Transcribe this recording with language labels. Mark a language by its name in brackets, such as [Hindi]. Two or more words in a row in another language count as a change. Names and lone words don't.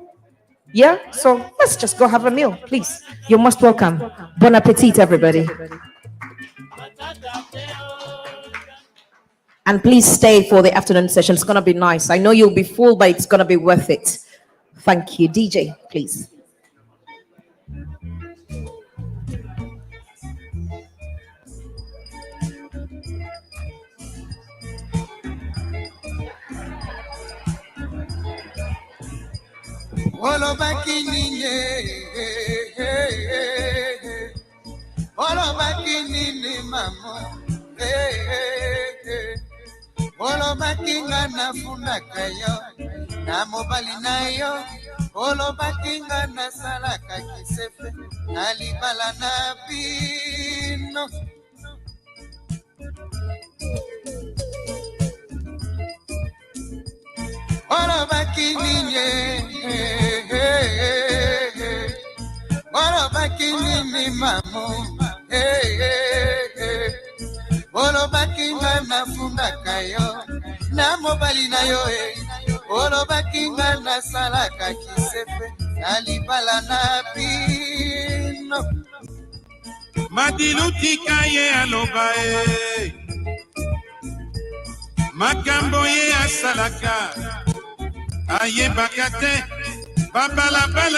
[English] Yeah, so let's just go have a meal, please. You're most welcome. Bon appetit, everybody. And please stay for the afternoon session. It's going to be nice. I know you'll be full, but it's going to be worth it. Thank you. DJ, please. [Lingala] Olo bakinine, olo bakinine mamo, olo bakinga na funa kayo, na mobali nayo, olo bakinga na salaka kisefe, alibala na pino. Olo bakinine, olo bakinine mamo, olo bakinga na funda kayo, na mobali na yo, olo bakinga na salaka kisefe, alibala na pino. Madiluti kaye aloba makambo ye asalaka ayebaka te babalabala